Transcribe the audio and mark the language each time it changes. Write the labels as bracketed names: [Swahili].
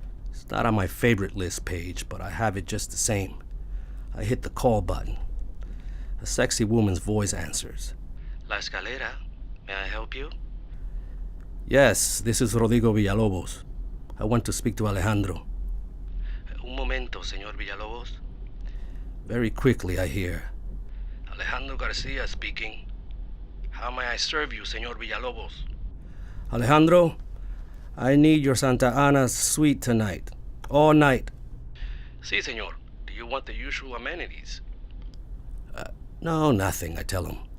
[English] It's not on my favorite list page, but I have it just the same. I hit the call button. A sexy woman's voice answers. La Escalera, may I help you? Yes, this is Rodrigo Villalobos. I want to speak to Alejandro. [Spanish] Un momento, señor Villalobos. [English] Very quickly, I hear. Alejandro Garcia speaking. How may I serve you, señor Villalobos? Alejandro, I need your Santa Ana suite tonight. All night. [Spanish] Si, señor. [English] Do you want the usual amenities? No, nothing, I tell him.